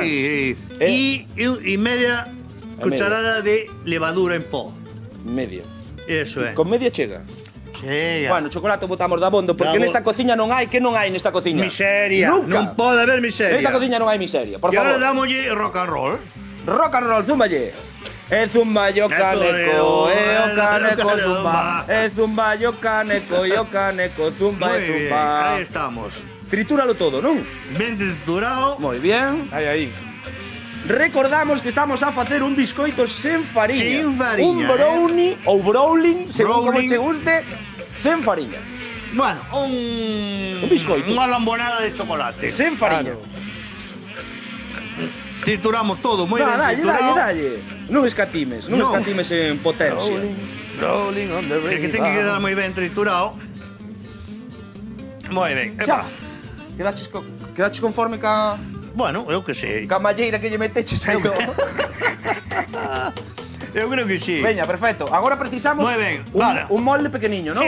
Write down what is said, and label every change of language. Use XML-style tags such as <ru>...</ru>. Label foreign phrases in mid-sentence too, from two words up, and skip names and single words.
<gl>E media cucharada de levadura en pó. Media. Eso é. Con media chega. Chega. Bueno, chocolate botamos da bondo, porque nesta cociña non hai, que non hai nesta cociña? Miseria. Nunca. Non pode haber miseria. Nesta cociña non hai miseria, por E agora favor. dámolle</gl> <en>rock and roll. Rock and roll,</en> <gl>zumballe. E zumballo caneco, e o caneco zumba. E zumballo caneco, e o caneco zumba Moi e bien, zumba. aí estamos. Tritúralo todo, non? Ben triturado. Moi bien. Aí. Recordamos que estamos a facer un biscoito sen fariña. Sen fariña, Un brownie ou browning, según como Browning. che guste, sen fariña. Bueno, un biscoito. Unha lambonada de chocolate. Sen fariña. Trituramos todo, moi ben triturado. Dalle. Non escatimes en potencia.</gl> <en>Rolling on the ring.</en> <gl>que ten que quedar moi ben triturado. Moi ben. Xa. Epa. Quedaches conforme ca Bueno, eu que sei. malleira que lle meteches aí. Eu creo que sí. Veña, perfecto. Agora precisamos Moi ben, vale. un molde pequeniño, non?</gl>